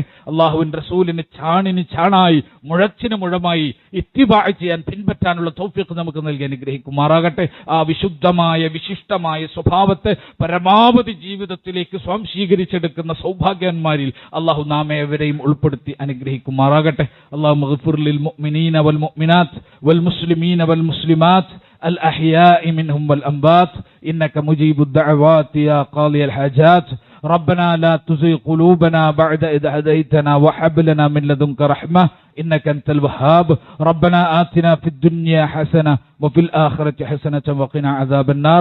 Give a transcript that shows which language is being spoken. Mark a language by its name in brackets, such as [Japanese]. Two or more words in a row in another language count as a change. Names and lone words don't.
[Malayalam] അള്ളാഹുവിന്റെ റസൂലിന് ചാണിന് ചാണായി മുഴച്ചിന് മുഴമായി ഇത്തിബാ ചെയ്യാൻ പിൻപറ്റാനുള്ള തൗഫീഖ് നമുക്ക് നൽകി അനുഗ്രഹിക്കുമാറാകട്ടെ. ആ വിശുദ്ധമായ വിശിഷ്ടമായ സ്വഭാവത്തെ പരമാവധി ജീവിതത്തിലേക്ക് സ്വാംശീകരിച്ചെടുക്കുന്ന സൗഭാഗ്യന്മാരിൽ അള്ളാഹു നാം ഏവരെയും ഉൾപ്പെടുത്തി അനുഗ്രഹിക്കുമാറാകട്ടെ. [Arabic] اللهم اغفر للمؤمنين والمؤمنات والمسلمين والمسلمات الأحياء منهم والأموات إنك مجيب الدعوات يا قاضي الحاجات. ربنا لا تزغ قلوبنا بعد إذ هديتنا وهب لنا من لدنك رحمة إنك أنت الوهاب. ربنا آتنا في الدنيا حسنة وفي الآخرة حسنة وقنا عذاب النار.